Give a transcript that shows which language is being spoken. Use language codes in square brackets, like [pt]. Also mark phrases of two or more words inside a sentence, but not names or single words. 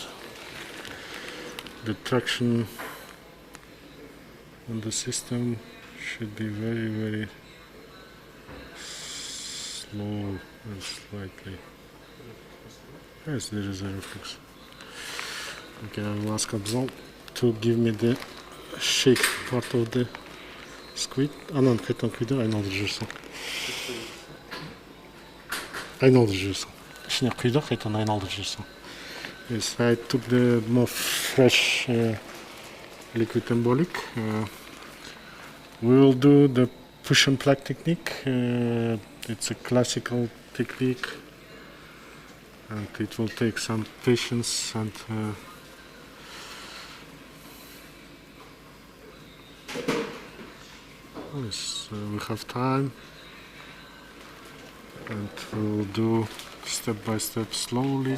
[en] The traction on the system should be very, very slow and slightly. Yes, there is a reflex. Okay, I will ask Abzal to give me the shake part of the squid. [kk] Анан қайтадан құйды, айналдырып жүрсің. Айналдырып жүрсің. Ішіне құйды, қайтадан айналдырып жүрсің. [en] Yes, I took the more fresh liquid embolic. We will do the push and plug technique. It's a classical technique, and it will take some patience and yes, we have time, and we'll do step by step, slowly.